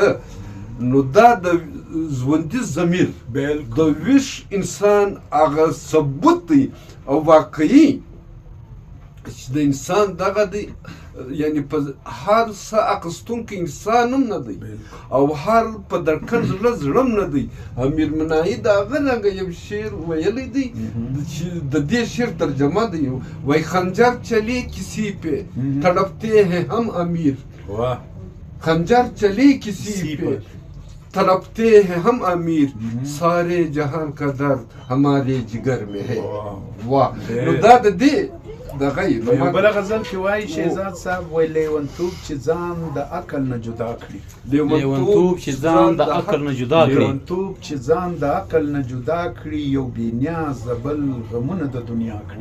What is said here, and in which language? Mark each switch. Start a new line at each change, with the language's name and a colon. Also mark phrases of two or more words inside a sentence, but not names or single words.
Pashto: نو دا د ژوندي ضمیر د ویښ انسان هغه ثبوت دی او واقعي چې د انسان دغه دی. یعنی په هر څه اخیستونکی انسان هم نه دی او هر په درکن زړه زړه نه دی. امیر مناهي د هغه رنګه یو شعر ویلی دی چې د دې شعر ترجمه دی،
Urdu: وای خنجر چلی کسی پہ تڑپتے ہیں ہم امیر، خنجر چلی کسی پہ تڑپتے ہیں ہم امیر، سارے جہان کا درد ہمارے جگر میں ہے.
Pashto: واہ نو دا د دې دغه یو بل غزل کې وایي شهزاد صاحب وایي لیونتوب چې ځان د عقل نه جدا کړي، لیونتوب چې ځان د عقل نه جدا کړي، لیونتوب چې ځان د عقل نه جدا کړي، یو بې نیازه بل غمونه د دنیا کړي.